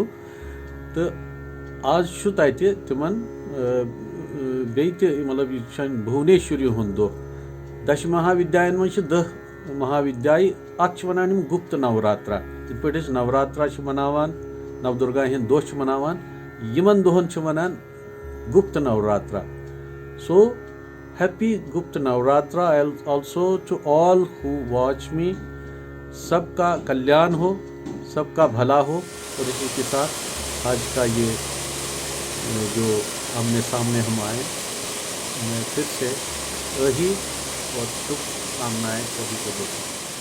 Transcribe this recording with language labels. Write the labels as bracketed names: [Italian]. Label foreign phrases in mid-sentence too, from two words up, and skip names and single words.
[Kashmiri] तो आज तत तिमन मतलब यह भुवनेश्वरी हुंद दो। दशमहाविद्यायन मज 10 महाविद्याय। अत वनान गुप्त नवरात्रा। इत पे नवरात्रा मनावान, नवदुर्गा हंद दोह मनावान, यमन दोहन वनान गुप्त नवरात्रा। [English] So happy Gupt Navratra also to all who watch me. [Hindi] सबका कल्याण हो, सबका भला हो। और इसी के साथ आज का ये जो आमने सामने हम आए, मैं फिर से वही और शुभकामनाएं सभी को देता हूँ।